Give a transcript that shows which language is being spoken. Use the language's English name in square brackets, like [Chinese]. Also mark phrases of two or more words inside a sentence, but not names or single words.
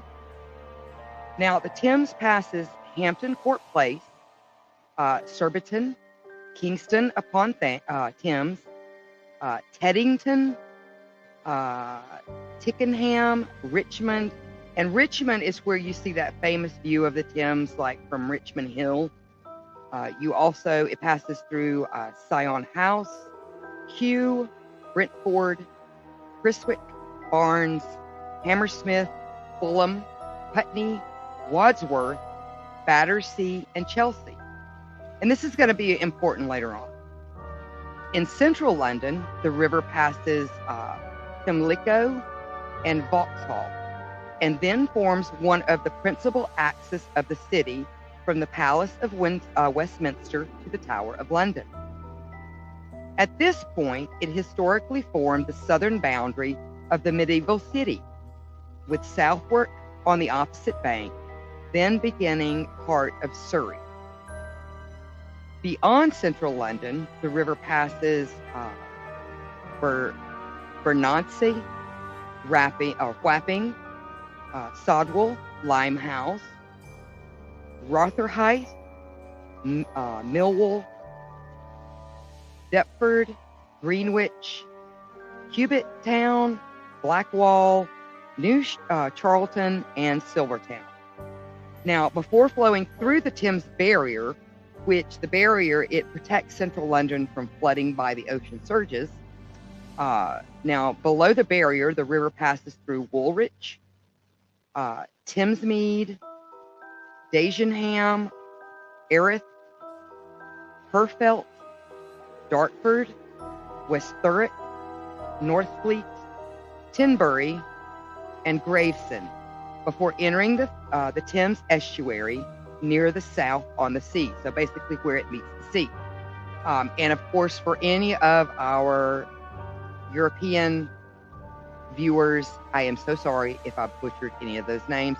[English] Now, the Thames passes Hampton Court Place, Surbiton, Kingston upon Thames, Teddington, Tickenham, Richmond. And Richmond is where you see that famous view of the Thames, like from Richmond Hill. It passes through Sion House, Kew, Brentford, Chiswick, Barnes, Hammersmith, Fulham, Putney, Wadsworth, Battersea, and Chelsea. And this is going to be important later on. In central London, the river passes Pimlico and Vauxhall, and then forms one of the principal axes of the city from the Palace of Westminster to the Tower of London. At this point, it historically formed the southern boundary of the medieval city, with Southwark on the opposite bank, then beginning part of Surrey. Beyond central London, the river passes Bermondsey, Wapping, Sodwell, Limehouse, Rotherhithe, Millwall, Deptford, Greenwich, Cubitt Town, Blackwall, New Charlton, and Silvertown. Now, before flowing through the Thames barrier, which the barrier, it protects central London from flooding by the ocean surges. Now, below the barrier, the river passes through Woolwich, Thamesmead, Dagenham, Erith, Herfelt, Dartford, West Thurrock, Northfleet, Tinbury, and Gravesend, before entering the Thames estuary near the south on the sea. So basically where it meets the sea. And of course, for any of our European viewers, I am so sorry if I butchered any of those names.